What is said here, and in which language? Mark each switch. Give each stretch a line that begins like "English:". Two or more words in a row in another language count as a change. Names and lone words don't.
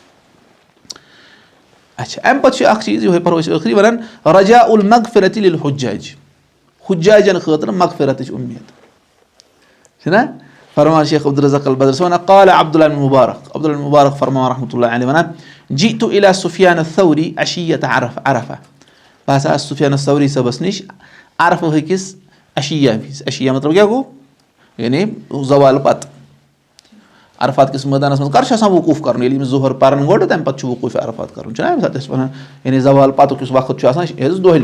Kashmiri: اچھا اَمہِ پَتہٕ چھُ اکھ چیٖز یِہوے پَرو أسۍ ٲخری وَنان
Arabic: رجا المغفرۃ للحجاج
Kashmiri: حجاجن خٲطرٕ مغفرتٕچ اُمید چھُنہ فرمان شیخ عبدالرزاق البدر چھِ وَنان قال عبداللہ بن مبارک عبداللہ بن مبارک فرمان
Arabic: رحمتہ اللہ علیہ
Kashmiri: وَنان
Arabic: جئت الى سفیان الثوری عشیۃ عرفہ
Kashmiri: بہٕ ہسا آس سفیان الثوری صٲبس نِش عرفہٕ ہٕکِس عشیا وِزِ عشیا مطلب کیٛاہ گوٚو یعنی زوالہٕ پتہٕ عرفات کِس مٲدانس منٛز کر چھُ آسان وقوٗف کرُن ییٚلہِ أمِس ظُہر پرن گۄڈٕ تَمہِ پتہٕ چھُ وقوٗف عرفات کرُن چھُنہ اَمہِ ساتہٕ ٲسۍ وَنان یعنی زوال پتُک یُس وقت چھُ آسان یہِ حظ دۄہلہِ